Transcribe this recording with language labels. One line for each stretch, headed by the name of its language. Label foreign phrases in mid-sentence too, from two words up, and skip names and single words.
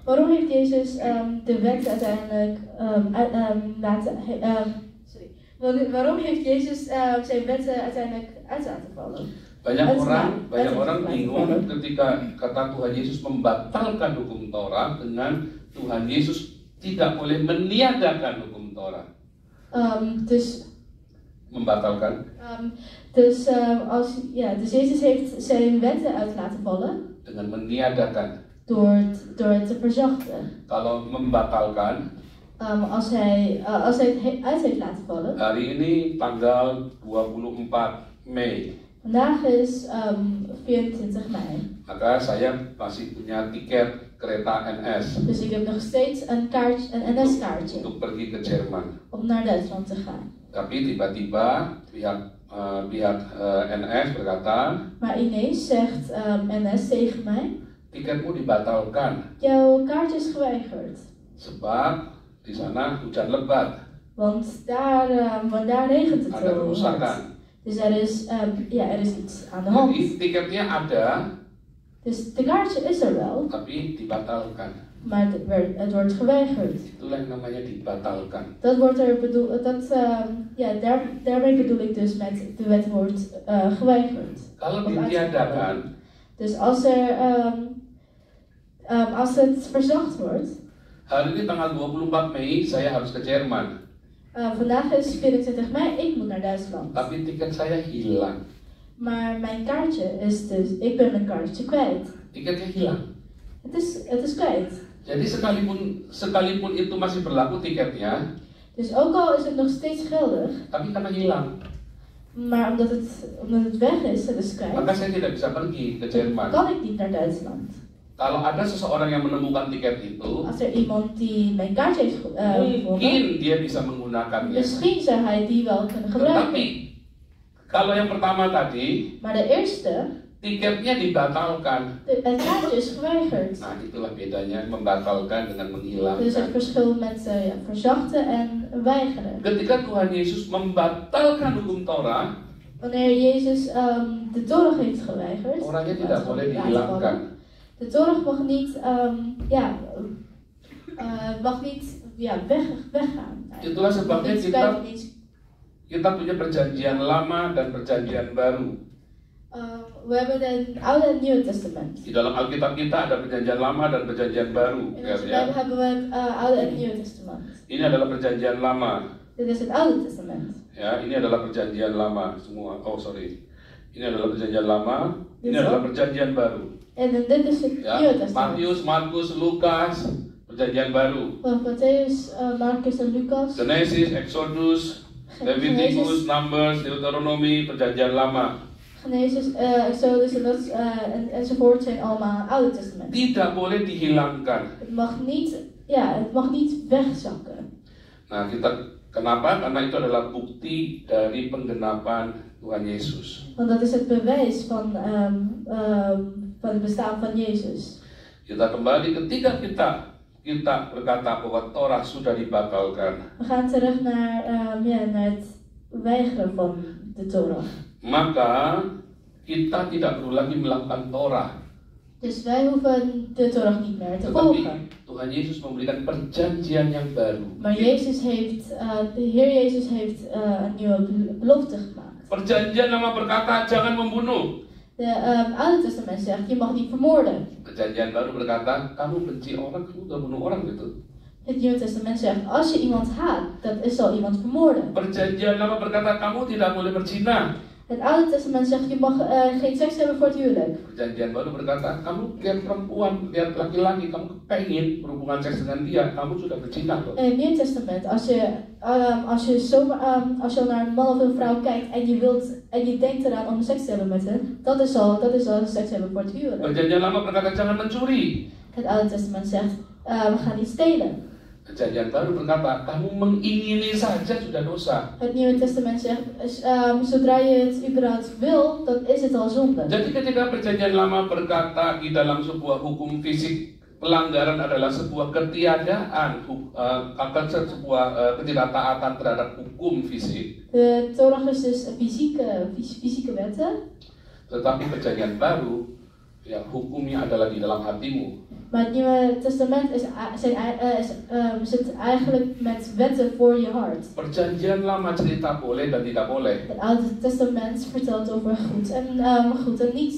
Dutch: Waarom heeft Jezus de wet uiteindelijk waarom heeft Jezus zijn wetten uiteindelijk uit laten vallen?
Indonesian: Banyak orang bingung ketika kata Tuhan Yesus membatalkan hukum Torah dengan Tuhan Yesus tidak boleh meniadakan hukum Torah.
Dutch: Dus
Indonesian: membatalkan.
Dutch: Dus Jezus heeft zijn wetten uit laten vallen.
Indonesian: Dengan meniadakan.
Dutch: Door het te verzachten.
Indonesian: Kalau membatalkan.
Dutch: Als hij het uit heeft laten vallen.
Indonesian: Hari ini tanggal 24 Mei.
Dutch: Vandaag is 24 mei.
Indonesian: Maka saya masih punya tiket kereta NS.
Dutch: Dus ik heb nog steeds een NS-kaartje.
Indonesian: Untuk pergi ke Jerman.
Dutch: Om naar Duitsland te gaan.
Indonesian: Tapi tiba-tiba pihak NS berkata.
Dutch: Maar ineens zegt NS tegen mij.
Indonesian: Tiketmu dibatalkan.
Dutch: Jouw kaartje is geweigerd.
Indonesian: Sebab di sana hujan lebat.
Dutch: Want daar regent het
Indonesian: Ada kerusakan.
Dutch: Dus er is iets aan de hand.
Indonesian: Jadi tiketnya ada.
Dutch: Dus de kaartje is er wel.
Indonesian: Tapi dibatalkan.
Dutch: Maar het wordt geweigerd.
Indonesian: Itulah yang namanya dibatalkan.
Dutch: Dat wordt er bedoeld. Daarmee bedoel ik dus met de wet wordt geweigerd.
Indonesian: Kalau ditiadakan.
Dutch: Dus als het verzacht wordt.
Indonesian: Hari ini tanggal 24 Mei saya harus ke Jerman.
Dutch: Vandaag is 24 mei, ik moet naar Duitsland.
Indonesian: Tapi tiket saya hilang.
Dutch: Maar mijn kaartje is dus, ik ben mijn kaartje kwijt.
Indonesian: Tiketnya hilang.
Dutch: Het is kwijt.
Indonesian: Jadi sekalipun itu masih berlaku tiketnya.
Dutch: Dus ook al is het nog steeds geldig.
Indonesian: Tapi karena hilang.
Dutch: Maar omdat het weg is, het is kwijt.
Indonesian: Maka saya tidak bisa pergi ke Jerman.
Dutch: Kan ik niet naar Duitsland.
Indonesian: Kalau ada seseorang yang menemukan tiket itu,
Dutch: als er iemand die mijn kaartje heeft
Indonesian: mungkin dia bisa menggunakannya.
Dutch: Misschien zou hij die wel kunnen gebruiken.
Indonesian: Tetapi kalau yang pertama tadi,
Dutch: maar de eerste,
Indonesian: tiketnya dibatalkan.
Dutch: Het kaartje is geweigerd.
Indonesian: Nah, itulah bedanya membatalkan dengan menghilangkan.
Dutch: Dus het verschil met verzachten en weigeren.
Indonesian: Ketika Tuhan Yesus membatalkan hukum Torah,
Dutch: wanneer Jezus de Torah heeft geweigerd,
Indonesian: Torahnya tidak boleh dihilangkan.
Dutch: De Torah mag niet, weggaan.
Indonesian: Itulah sebabnya kita punya perjanjian lama dan perjanjian baru.
Dutch: We hebben het Oude en Nieuwe Testament.
Indonesian: Di dalam Alkitab kita ada perjanjian lama dan perjanjian baru.
Dutch: In onze Bijbel hebben we het Oude en Nieuwe Testament.
Indonesian: Ini adalah perjanjian lama.
Dutch: Dit is het Oude Testament.
Indonesian: Ya, ini adalah perjanjian lama semua.
English: Oh, sorry.
Indonesian: Ini adalah perjanjian lama. Ini adalah perjanjian baru.
Dutch: En dit is het Nieuwe Testament.
Indonesian: Matius, Markus, Lukas, perjanjian baru.
Dutch: Mattheus, Markus en Lucas.
Indonesian: Genesis, Exodus, Leviticus, Numbers, Deuteronomy, perjanjian lama.
Dutch: Genesis, Exodus enzovoort zijn allemaal Oude Testament.
Indonesian: Tidak boleh dihilangkan.
Dutch: Het mag niet wegzakken.
Indonesian: Nah, kita Kenapa? Karena itu adalah bukti dari penggenapan Tuhan Yesus.
Dutch: Want dat is het bewijs van het bestaan van Jezus.
Indonesian: Kita kembali ketika kita berkata bahwa Torah sudah dibatalkan.
Dutch: We gaan terug naar het weigeren van de Torah.
Indonesian: Maka kita tidak perlu lagi melakukan Torah.
Dutch: Dus wij hoeven de Torah niet meer te
Indonesian: Tetapi
Dutch: volgen.
Indonesian: Tuhan Yesus memberikan perjanjian yang baru.
Dutch: Maar de Heer Jezus heeft een nieuwe belofte gemaakt.
Indonesian: Perjanjian lama berkata jangan membunuh.
Dutch: De Oude Testament zegt je mag niet vermoorden.
Indonesian: Perjanjian baru berkata kamu benci orang, kamu gak bunuh orang gitu.
Dutch: Het Nieuwe Testament zegt als je iemand haat, dat is al iemand vermoorden.
Indonesian: Perjanjian lama berkata kamu tidak boleh berzina.
Dutch: Het Oude Testament zegt je mag geen seks hebben voor het huwelijk.
Indonesian: Perjanjian baru berkata kamu lihat perempuan, lihat laki-laki, kamu pengen berhubungan seks dengan dia, kamu sudah berzina loh.
Dutch: In het Nieuwe Testament, als je naar een man of een vrouw kijkt en je denkt eraan om seks te hebben met hen, dat is al seks hebben voor het huwelijk.
Indonesian: Perjanjian lama berkata jangan mencuri.
Dutch: Het Oude Testament zegt we gaan niet stelen.
Indonesian: Perjanjian baru berkata kamu mengingini saja sudah dosa.
Dutch: Het Nieuwe Testament zegt zodra je het überhaupt wil, dan is het al zonde.
Indonesian: Jadi ketika perjanjian lama berkata di dalam sebuah hukum fisik pelanggaran adalah sebuah ketiadaan, sebuah ketidaktaatan terhadap hukum fisik.
Dutch: De Torah is dus fysieke wetten.
Indonesian: Tetapi perjanjian baru, ya hukumnya adalah di dalam hatimu.
Dutch: Maar het Nieuwe Testament zit eigenlijk met wetten voor je hart.
Indonesian: Perjanjian lama cerita boleh dan tidak boleh.
Dutch: Het Oude Testament vertelt over goed en niet.